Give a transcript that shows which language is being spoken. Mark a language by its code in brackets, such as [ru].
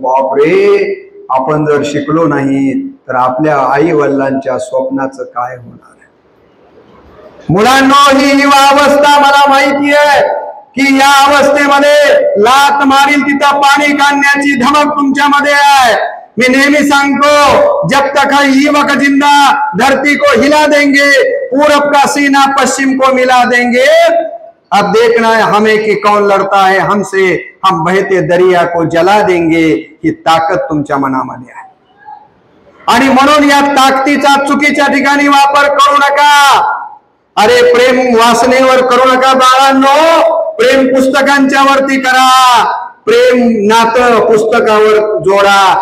[mr] बापरे, आपण जर शिकलो नाही तर आपल्या आई वडिलांच्या स्वप्नाचं काय होणार? मुलांनो, ही युवा अवस्था मला माहिती आहे की या अवस्थेमध्ये लात मारील तिथं पाणी काढण्याची धमक तुमच्यामध्ये आहे. मी नेहमी सांगतो, [hi] जब तक है युवक जिंदा धरती को हिला देंगे, पूरब का सीना पश्चिम को मिला देंगे. अब देखना है हमें कि कौन लड़ता है हमसे, हम बहते दरिया को जला देंगे. [mr] ही ताकद तुमच्या मनामध्ये आहे आणि म्हणून या ताकदीचा चुकीच्या ठिकाणी वापर करू नका. अरे प्रेम वासनेवर करू नका बाळांनो, प्रेम पुस्तकांच्या वरती करा, प्रेम नातं पुस्तकावर जोडा.